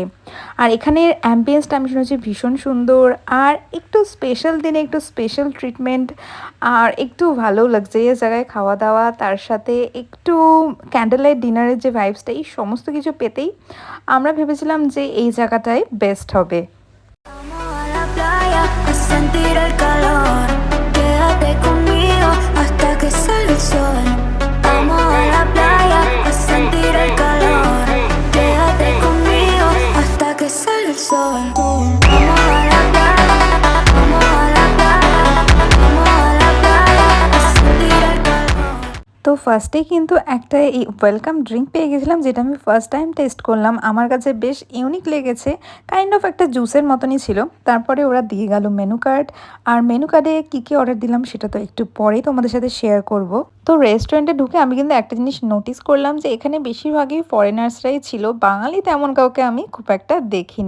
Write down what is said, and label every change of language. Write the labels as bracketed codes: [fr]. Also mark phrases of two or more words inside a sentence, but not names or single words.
[bn] আর এখানের অ্যাম্বিয়েন্সটা আমি শুনেছি ভীষণ সুন্দর, আর একটু স্পেশাল দিনে একটু [en] special treatment, [bn] আর একটু ভালো লাক্সারিয়াস জায়গায় খাওয়া দাওয়া, তার সাথে একটু [en] candle light dinner [bn] যে ভাইবসটা, এই সমস্ত কিছু পেতেই আমরা ভেবেছিলাম যে এই জায়গাটাই বেস্ট হবে। [es] A sentir el calor, quédate conmigo hasta que salga el sol. Vamos a la playa a sentir el calor, quédate conmigo hasta que salga el sol. Vamos a la playa, vamos a la playa, vamos a la playa a sentir el calor. [bn] তো ফার্স্টেই কিন্তু একটা এই [en] welcome drink [bn] পেয়ে গেছিলাম, যেটা আমি [en] first time test [bn] করলাম। আমার কাছে বেশ ইউনিক লেগেছে, [en] kind of [bn] একটা জুসের মতনই ছিল। তারপরে ওরা দিয়ে গেল [en] menu card, [bn] আর [en] menu card [bn] কী কী অর্ডার দিলাম সেটা তো একটু পরেই তোমাদের সাথে শেয়ার করব। তো রেস্টুরেন্টে ঢুকে আমি কিন্তু একটা জিনিস নোটিস করলাম যে এখানে বেশিরভাগই ফরেনার্সরাই ছিল, বাঙালি তেমন কাউকে আমি খুব একটা দেখিনি।